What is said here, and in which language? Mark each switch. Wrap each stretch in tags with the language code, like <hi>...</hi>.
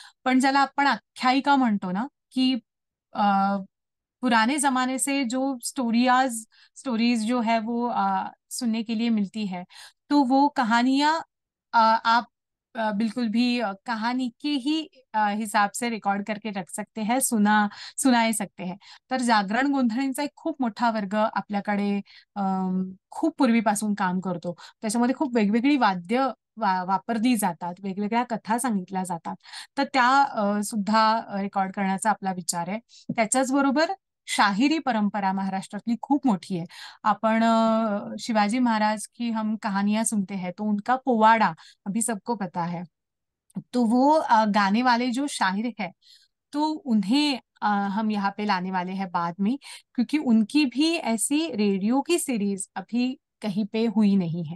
<mr>पण ज्याला आपण आख्यायिका म्हणतो ना,</mr> <hi>की पुराने जमाने से जो स्टोरीज जो है वो सुनने के लिए मिलती है, तो वो कहानियां आप बिल्कुल भी कहानी के ही हिसाब से रेकॉर्ड करके रख सकते हैं, सुनाए सकते हैं।</hi> <mr>तर जागरण गोंधळींचा एक खूप मोठा वर्ग आपल्याकडे खूप पूर्वीपासून काम करतो। त्याच्यामध्ये खूप वेगवेगळी वाद्य वापरली जातात, वेगवेगळ्या कथा सांगितल्या जातात। तर त्या सुद्धा रेकॉर्ड करण्याचा आपला विचार आहे। त्याच्याच बरोबर शाहिरी परंपरा महाराष्ट्रातली खूप मोठी है।</mr> <hi>अपन शिवाजी महाराज की हम कहानियां सुनते हैं, तो उनका पोवाड़ा अभी सबको पता है। तो वो गाने वाले जो शायर है, तो उन्हें हम यहाँ पे लाने वाले हैं बाद में, क्योंकि उनकी भी ऐसी रेडियो की सीरीज अभी कहीं पे हुई नहीं है।</hi>